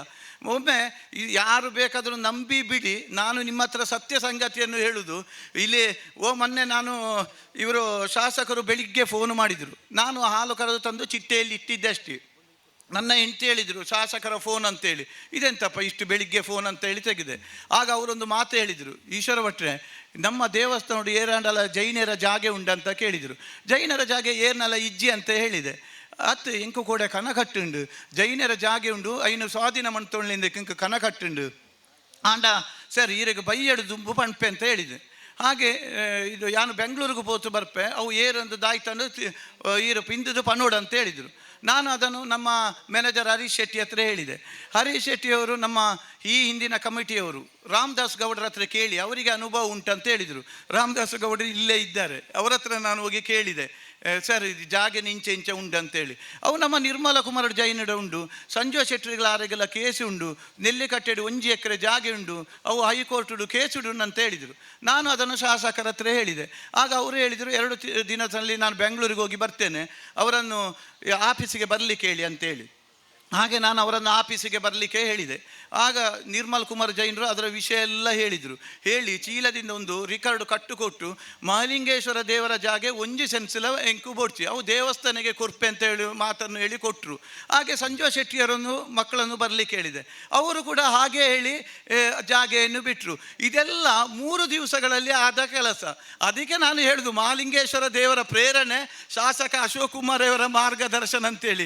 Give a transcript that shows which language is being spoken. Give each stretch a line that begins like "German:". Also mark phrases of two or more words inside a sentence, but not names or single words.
Kannada: ಒಮ್ಮೆ ಯಾರು ಬೇಕಾದರೂ ನಂಬಿ ಬಿಡಿ, ನಾನು ನಿಮ್ಮ ಹತ್ರ ಸತ್ಯ ಸಂಗತಿಯನ್ನು ಹೇಳುವುದು. ಇಲ್ಲಿ ಮೊನ್ನೆ ಇವರು ಶಾಸಕರು ಬೆಳಿಗ್ಗೆ ಫೋನ್ ಮಾಡಿದರು, ನಾನು ಹಾಲು ಕರೆದು ತಂದು ಚಿಟ್ಟೆಯಲ್ಲಿ ಇಟ್ಟಿದ್ದೆ ಅಷ್ಟೇ. ನನ್ನ ಹೆಂಡತಿ ಹೇಳಿದರು ಶಾಸಕರ ಫೋನ್ ಅಂತೇಳಿ, ಇದೆಂತಪ್ಪ ಇಷ್ಟು ಬೆಳಿಗ್ಗೆ ಫೋನ್ ಅಂತೇಳಿ ತೆಗೆದೆ. ಆಗ ಅವರೊಂದು ಮಾತು ಹೇಳಿದರು,
Tulu: ಈಶ್ವರ ಭಟ್ರೆ ನಮ್ಮ ದೇವಸ್ಥಾನ ಏರಂಡಲ ಜೈನರ ಜಾಗೆ ಉಂಡಂತ ಕೇಳಿದರು. ಜೈನರ ಜಾಗೆ ಏರ್ನಲ್ಲ ಇಜ್ಜಿ
Kannada: ಅಂತ ಹೇಳಿದೆ.
Tulu: ಅತ್ತು ಇಂಕು ಕೂಡ ಕನ ಕಟ್ಟುಂಡು ಜೈನರ ಜಾಗೆ ಉಂಡು ಐನು ಸ್ವಾಧೀನ ಮಣ್ತೊಳ್ಳಿಂದ ಇಂಕು ಕನ ಕಟ್ಟುಂಡು ಆಂಡ ಸರ್ ಈರಿಗೆ ಬೈಯಡು ದುಂಬು ಪಣ್ಪೆ
Kannada: ಅಂತ ಹೇಳಿದೆ. ಹಾಗೆ ಇದು
Tulu: ಯಾನು ಬೆಂಗಳೂರಿಗೆ ಪೋತು ಬರ್ಪೆ ಅವು ಏರೊಂದು ದಾಯ್ತಂಡು ಈರು ಪಿಂದದು ಪನ್ನೋಡು
Kannada: ಅಂತ ಹೇಳಿದರು. ನಾನು ಅದನ್ನು ನಮ್ಮ ಮ್ಯಾನೇಜರ್ ಹರೀಶ್ ಶೆಟ್ಟಿ ಹತ್ರ ಹೇಳಿದೆ. ಹರೀಶ್ ಶೆಟ್ಟಿಯವರು ನಮ್ಮ ಈ ಹಿಂದಿನ ಕಮಿಟಿಯವರು ರಾಮದಾಸ್ ಗೌಡರ ಹತ್ರ ಕೇಳಿ ಅವರಿಗೆ ಅನುಭವ ಉಂಟಂತ ಹೇಳಿದರು. ರಾಮದಾಸ್ ಗೌಡರು ಇಲ್ಲೇ ಇದ್ದಾರೆ, ಅವರ ಹತ್ರ ನಾನು ಹೋಗಿ ಕೇಳಿದೆ, ಸರ್ ಇದು ಜಾಗ ಇಂಚೆ ಉಂಟಂತೇಳಿ.
Tulu: ಅವು ನಮ್ಮ ನಿರ್ಮಲ ಕುಮಾರ ಜೈನಡ ಉಂಡು, ಸಂಜು ಶೆಟ್ಟಿಗಳ ಆರೆಗೆಲ್ಲ ಕೇಸು ಉಂಡು, ನೆಲ್ಲಿಕಟ್ಟೆಡು 1 ಎಕರೆ ಜಾಗೆ ಉಂಡು, ಅವು ಹೈಕೋರ್ಟು ಕೇಸು ಉಂಡು
Kannada: ಅಂತ ಹೇಳಿದರು. ನಾನು ಅದನ್ನು ಶಾಸಕರ ಹತ್ರ ಹೇಳಿದೆ. ಆಗ ಅವರು ಹೇಳಿದರು 2 ದಿನದಲ್ಲಿ ನಾನು ಬೆಂಗಳೂರಿಗೆ ಹೋಗಿ ಬರ್ತೇನೆ, ಅವರನ್ನು ಆಫೀಸಿಗೆ ಬರಲಿಕ್ಕೆ ಹೇಳಿ ಅಂತೇಳಿ. ಹಾಗೆ ನಾನು ಅವರನ್ನು ಆಫೀಸಿಗೆ ಬರಲಿಕ್ಕೆ ಹೇಳಿದೆ. ಆಗ ನಿರ್ಮಲ್ ಕುಮಾರ್ ಜೈನರು ಅದರ ವಿಷಯ ಎಲ್ಲ ಹೇಳಿದರು. ಹೇಳಿ ಚೀಲದಿಂದ ಒಂದು ರಿಕಾರ್ಡ್ ಕಟ್ಟುಕೊಟ್ಟು ಮಹಾಲಿಂಗೇಶ್ವರ ದೇವರ ಜಾಗೆ
Tulu: ಒಂಜಿ ಸೆನ್ಸಿಲ ಎಂಕು ಬೋಡ್ಚಿ ಅವು ದೇವಸ್ಥಾನಕ್ಕೆ ಕೊರ್ಪೆ
Kannada: ಅಂತ ಹೇಳಿ ಮಾತನ್ನು ಹೇಳಿ ಕೊಟ್ಟರು. ಹಾಗೆ ಸಂಜೀವ ಶೆಟ್ಟಿಯರನ್ನು ಮಕ್ಕಳನ್ನು ಬರಲಿಕ್ಕೆ ಹೇಳಿದೆ. ಅವರು ಕೂಡ ಹಾಗೆ ಹೇಳಿ ಜಾಗೆಯನ್ನು ಬಿಟ್ಟರು. ಇದೆಲ್ಲ 3 ದಿವಸಗಳಲ್ಲಿ ಆದ ಕೆಲಸ. ಅದಕ್ಕೆ ನಾನು ಹೇಳುದು ಮಹಾಲಿಂಗೇಶ್ವರ ದೇವರ ಪ್ರೇರಣೆ ಶಾಸಕ ಅಶೋಕ್ ಕುಮಾರ್ ಅವರ ಮಾರ್ಗದರ್ಶನ ಅಂತೇಳಿ.